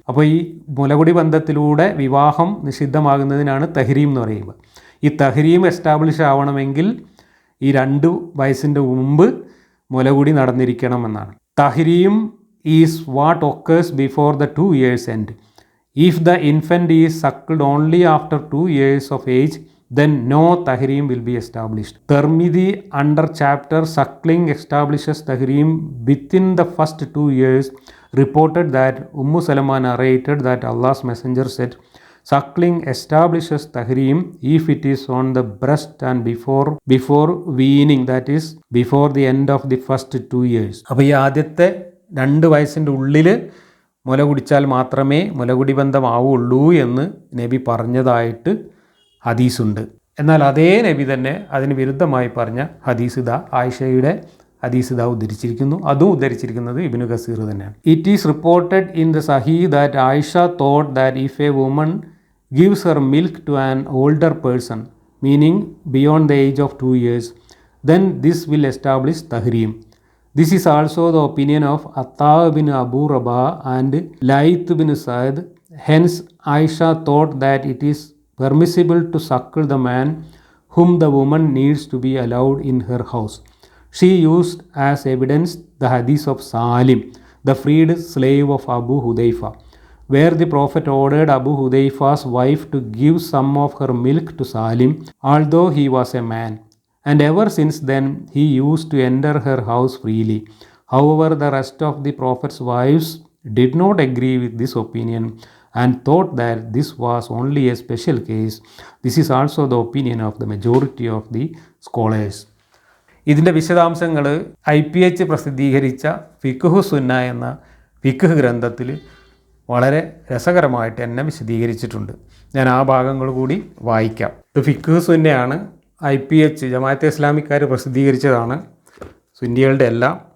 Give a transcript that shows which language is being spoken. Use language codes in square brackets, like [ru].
[ml] അപ്പോൾ ഈ മുലകുടി ബന്ധത്തിലൂടെ വിവാഹം നിഷിദ്ധമാകുന്നതിനാണ് തഹ്രീം എന്ന് പറയുന്നത്. ഈ തഹ്രീം എസ്റ്റാബ്ലിഷ് ആവണമെങ്കിൽ ഈ 2 വയസ്സിൻ്റെ മുമ്പ് മുലകുടി നടന്നിരിക്കണമെന്നാണ്. [en] തഹ്രീം is what occurs before the 2 years end. If the infant is suckled only after 2 years of age, then no tahrim will be established. Tirmidhi under chapter suckling establishes tahrim within the first 2 years reported that Salama narrated that Allah's messenger said, suckling establishes tahrim if it is on the breast and before weaning, that is before the end of the first 2 years. [ml] അപ്പോൾ ഈ ആദ്യത്തെ 2 വയസ്സിൻ്റെ ഉള്ളിൽ മുല കുടിച്ചാൽ മാത്രമേ മുലകുടി ബന്ധമാവുള്ളൂ എന്ന് നബി പറഞ്ഞതായിട്ട് ഹദീസുണ്ട്. എന്നാൽ അതേ നബി തന്നെ അതിന് വിരുദ്ധമായി പറഞ്ഞ ഹദീസ് ആയിഷയുടെ ഹദീസ് ഉദ്ധരിച്ചിരിക്കുന്നു. അതും ഉദ്ധരിച്ചിരിക്കുന്നത് ഇബ്നു കസീർ തന്നെയാണ്. [en] It is reported in the Sahih that Aisha thought that if a woman gives her milk to an older person, meaning beyond the age of 2 years, then this will establish tahrim. This is also the opinion of Atta bin Abu Rabah and Layth bin Sa'd. Hence, Aisha thought that it is permissible to suckle the man whom the woman needs to be allowed in her house. She used as evidence the hadith of Salim, the freed slave of Abu Hudayfa, where the Prophet ordered Abu Hudayfa's wife to give some of her milk to Salim, although he was a man. And ever since then, he used to enter her house freely. However, the rest of the Prophet's wives did not agree with this opinion and thought that this was only a special case. This is also the opinion of the majority of the scholars. [ml] ഇതിൻ്റെ വിശദാംശങ്ങൾ IPH പ്രസിദ്ധീകരിച്ച ഫിഖ്ഹു സുന്ന എന്ന ഫിഖ്ഹ് ഗ്രന്ഥത്തിൽ വളരെ രസകരമായിട്ട് എന്നെ വിശദീകരിച്ചിട്ടുണ്ട്. ഞാൻ ആ ഭാഗങ്ങൾ കൂടി വായിക്കാം. ഇത് ഫിഖ്ഹ് സുന്നയാണ്. IPH ജമാഅത്തെ ഇസ്ലാമിക്കാർ പ്രസിദ്ധീകരിച്ചതാണ്. സുന്നികളുടെ എല്ലാം.